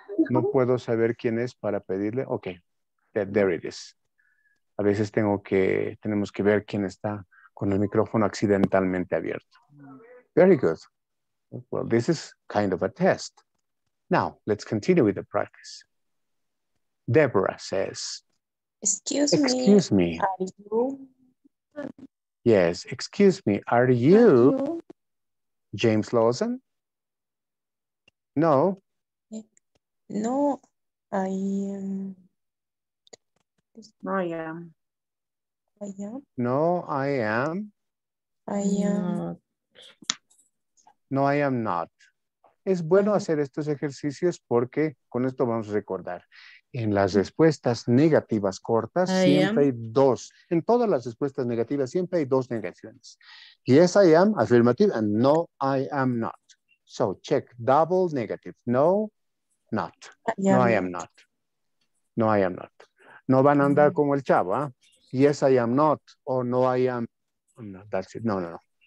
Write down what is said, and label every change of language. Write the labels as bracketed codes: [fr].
[es] No puedo saber quién es para pedirle. [en] Ok, there it is. [es] A veces tenemos que ver quién está con el micrófono accidentalmente abierto. [en] Very good. Well, this is kind of a test. Now, let's continue with the practice. Deborah says, Excuse me. Are you? Yes, excuse me. Are you James Lawson? No. No, I am. No, I am. I am. No, I am. I am. No, I am not. [es] Es bueno hacer estos ejercicios porque con esto vamos a recordar. En las respuestas negativas cortas siempre hay dos. En todas las respuestas negativas siempre hay dos negaciones. [en] Yes, I am, affirmative, and no, I am not. So check, double negative. No, not. No, I am not. No, I am not. [es] No van a andar como el chavo, ¿ah? [en] Yes, I am not. O no, I am. No, that's it. No, no, no.